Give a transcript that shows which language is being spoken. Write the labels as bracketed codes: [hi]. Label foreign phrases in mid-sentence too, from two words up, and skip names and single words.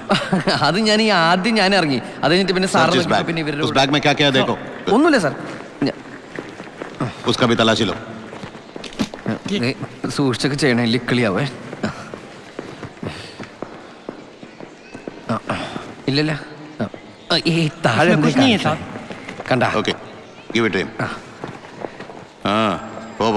[ml] അത് ഞാൻ ആദ്യം ഞാൻ ഇറങ്ങി, അത് കഴിഞ്ഞിട്ട് പിന്നെ സാർ പിന്നെ ഇവരുടെ [hi] उस बैग में क्या क्या देखो. [ml] ഒന്നുമില്ല സാർ. [hi] उसका भी तलाशी लो. [ml] സൂക്ഷിച്ചൊക്കെ ചെയ്യണേ, ലിക്കിളിയാവേ. ഇല്ലല്ല, ഈ താഴെ കണ്ട. [en] okay, give it him. പോ.